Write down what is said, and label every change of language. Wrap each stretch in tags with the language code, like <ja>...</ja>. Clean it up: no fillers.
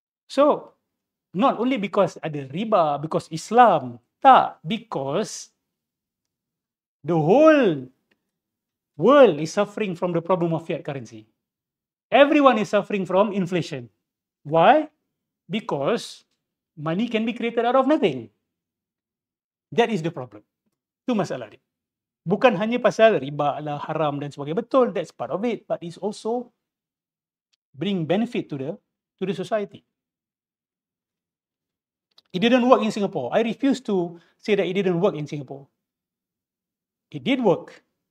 <en>So not only because</en> <ms>ada riba,</ms> <en>because Islam, tak, because the whole world is suffering from the problem of fiat currency. Everyone is suffering from inflation. Why? Because money can be created out of nothing. That is the problem.</en> <ms>Itu masalah dia. Bukan hanya pasal riba lah, haram dan sebagainya.</ms> <en>Betul, that's part of it. But it's also bring benefit to the society. It didn't work in Singapore. I refuse to say that it didn't work in Singapore. It did work.</en>